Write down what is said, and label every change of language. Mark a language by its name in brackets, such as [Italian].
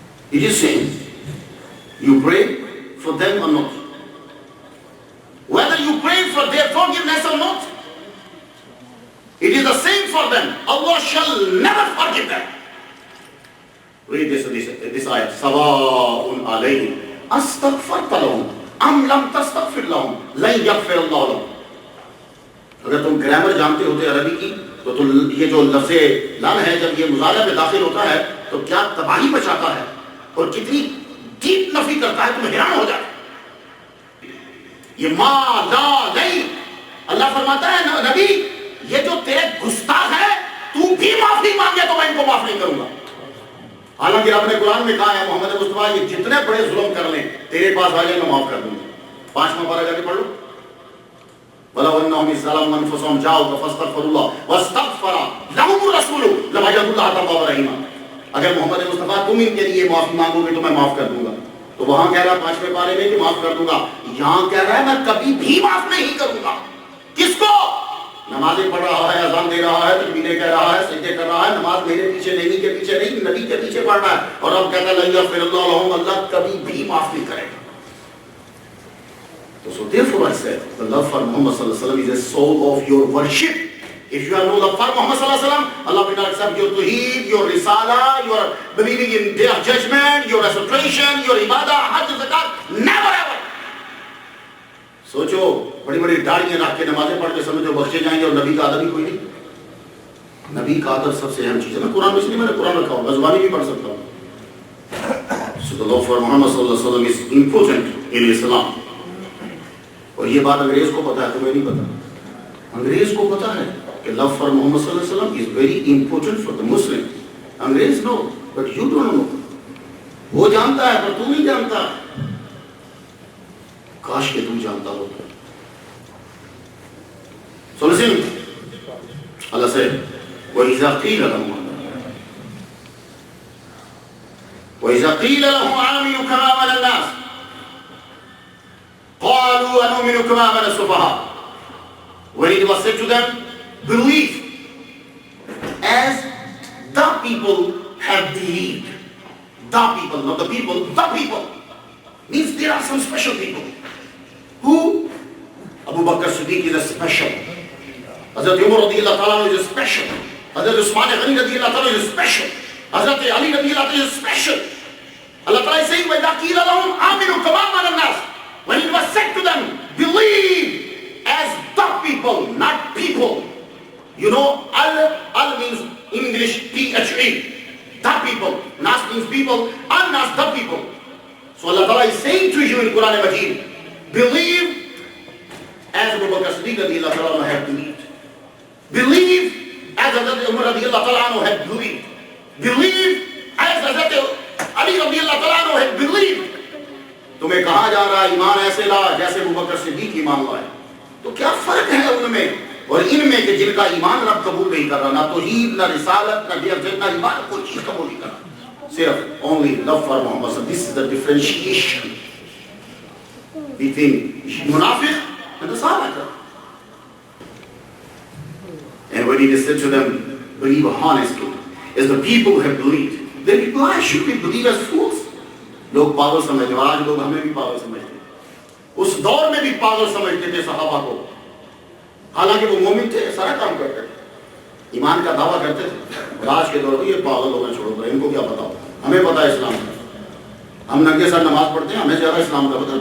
[English] It is saying, you pray for them or not. Whether you pray for their forgiveness or not, it is the same for them. Allah shall never forgive them. Read this ayah. [Arabic] سَوَاءٌ عَلَيْهِمْ أَسْتَغْفَرْتَ لَهُمْ ام لم تستغفر لهم لن يغفر الله لهم. [Urdu] اگر تم گرامر جانتے ہوتے عربی کی تو یہ جو لفظ لن ہے جب یہ مضارع میں داخل ہوتا ہے تو کیا تباہی بچاتا ہے اور کتنی ڈیپ نفی کرتا ہے، تم حیران ہو جائے. یہ ما لا نہیں، اللہ فرماتا ہے نبی یہ جو تیرے گستاخ ہے تو بھی معافی مانگے تو میں ان کو معاف نہیں کروں گا. حالانکہ رب نے قرآن میں کہا ہے محمد مصطفیٰ یہ جتنے بڑے ظلم کر لیں تیرے پاس آ جائیں میں معاف کر دوں گا. 5واں پارہ جا کے پڑھ لو. [Arabic] وَلَوْ أَنَّهُمْ إِذْ ظَلَمُوا أَنفُسَهُمْ جَاءُوكَ فَاسْتَغْفَرُوا اللَّهَ وَاسْتَغْفَرَ لَهُمُ الرَّسُولُ لَوَجَدُوا اللَّهَ تَوَّابًا رَحِيمًا. [Urdu] اگر محمد مصطفیٰ تم ان کے لیے معافی مانگو گے تو میں معاف کر دوں گا. تو وہاں کہہ رہا 5ویں پارے میں کہ معاف کر دوں گا، یہاں کہہ رہا ہے میں کبھی بھی معاف نہیں کروں گا. کس کو؟ نمازیں پڑھ رہا ہے، اذان دے رہا ہے، تکبیریں کہہ رہا ہے، سجدے کر رہا ہے، نماز میرے پیچھے نبی کے پیچھے نہیں، نبی کے پیچھے پڑھ رہا ہے، اور اب کہتا ہے [Arabic] لن یغفر اللہ لہم، [Urdu] اللہ کبھی بھی معاف نہیں کرے گا. [English] So therefore I said, the love for Muhammad sallallahu alaihi wasallam is the soul of your worship. If you have no love for Muhammad sallallahu alaihi wasallam, Allah will not accept your tawheed, your risala, your believing in day of judgment, your resurrection, your ibadah, hajj, zakat, never ever. [Urdu] سوچو بڑی بڑی داڑیاں رکھ کے نمازیں پڑھ کے سمجھو بخشے جائیں گے اور نبی کا ادب ہی کوئی نہیں. نبی کا ادب سب سے اہم چیز ہے. میں قرآن میں اس لیے میں نے قرآن رکھا ہوں، زبانی بھی پڑھ سکتا ہوں. [English] So the love for Muhammad sallallahu alaihi wasallam is important in Islam. [Urdu] اور یہ بات انگریز کو پتا ہے، تمہیں نہیں پتا. انگریز کو پتا ہے کہ [English] love for Muhammad sallallahu alaihi wasallam is very important for the Muslim. انگریز know, but you don't know. [Urdu] وہ جانتا ہے پر تو نہیں جانتا. کاش کہ تم جانتا ہو. [English] So listen, Allah said, [Arabic] وَإِذَا قِيلَ لَهُمْ وَإِذَا قِيلَ لَهُمْ آمِنُوا كَمَا آمَنَ النَّاسُ قَالُوا أَنُؤْمِنُ كَمَا آمَنَ السُّفَهَاءُ. [English] When it was said to them, believe as the people have believed. The people, not the people, the people. Means there are some special people. Who? Abu Bakr Siddiq is a special. Hazrat Umar radiyallahu ta'ala is a special. Hazrat Usman Ghani radiyallahu ta'ala is a special. Hazrat Ali radiyallahu ta'ala is a special. Allah ta'ala is saying, [Arabic] وَإِذَا قِيلَ لَهُمْ آمِنُوا كَمَا آمَنَ النَّاسُ. [English] When it was said to them, believe as the people, not people. You know, al means in English, T-H-E. the people. Nas means people, un-nas the people. So Allah Ta'ala is saying to you in Quran Majid, believe as Abu Bakr Siddiq radiallahu ta'ala had believed. Believe as Hazrat Umar radiallahu ta'ala had believed. Believe as Hazrat Ali radiallahu ta'ala had believed. [Urdu] تمہیں کہا جا رہا ہے ایمان ایسے لا جیسے ابو بکر صدیق ایمان لائے. تو کیا فرق ہے ان میں اور ان میں کہ جن کا ایمان رب قبول نہیں کر رہا, نہ توحید نہ رسالت نہ نہ ایمان, کوئی چیز قبول نہیں کر رہا, صرف [English] only love for Muhammad. So this is the differentiation between munafiq and the Sahaba. And when he said to them, believe honestly, as the people who have believed, they reply, should we believe as fools? [Urdu] لوگ پاگل سمجھتے ہیں, آج لوگ ہمیں بھی پاگل سمجھتے ہیں. اس دور میں بھی پاگل سمجھتے تھے صحابہ کو, حالانکہ وہ مومن تھے, سارا کام کرتے تھے, ایمان کا دعویٰ کرتے تھے. اور آج کے دور میں یہ پاگل لوگ ہیں, چھوڑو کر, ان کو کیا پتا ہوتا, ہمیں پتا ہے اسلام کا, ہم ننگے سر نماز پڑھتے ہیں, ہمیں زیادہ اسلام کا پتا ہے.